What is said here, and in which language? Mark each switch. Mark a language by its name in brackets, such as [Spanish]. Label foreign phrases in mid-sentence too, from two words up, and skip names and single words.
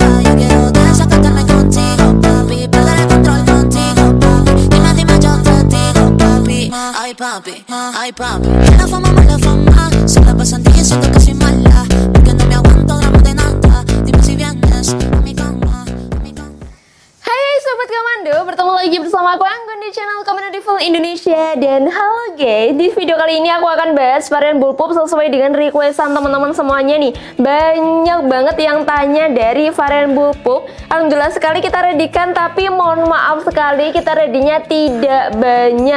[Spanish] Yo quiero desacatarme contigo, papi, perder el control contigo, papi. Dime, yo te digo, papi. Ay, papi, ay, papi. La fama, se la pasan diciendo que soy mala, porque no me aguanto drama de nada. Dime si vienes a mi cama, a mi cama. [Indonesian] Hai Sobat Komando, bertemu lagi bersama aku Anggun di channel Komando Devil Indonesia. Dan halo guys, di video kali ini aku akan bahas varian bullpup sesuai dengan requestan teman-teman semuanya nih. Banyak banget yang tanya dari varian bullpup. Alhamdulillah sekali kita readykan, tapi mohon maaf sekali kita readynya tidak banyak.